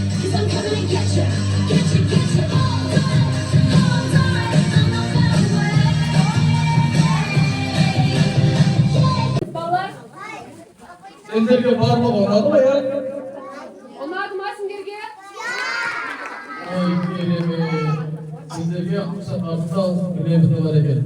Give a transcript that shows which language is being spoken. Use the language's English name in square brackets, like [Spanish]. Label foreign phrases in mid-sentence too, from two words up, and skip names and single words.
[English] 'cause I'm coming to get you, all night, I'm not that way. [Kazakh] Балалар, Сендерге барлығы ұнады ма я? ұнады ма сендерге? Ой, керемет. Сендерге ақша тартсал, білеміз бар екен.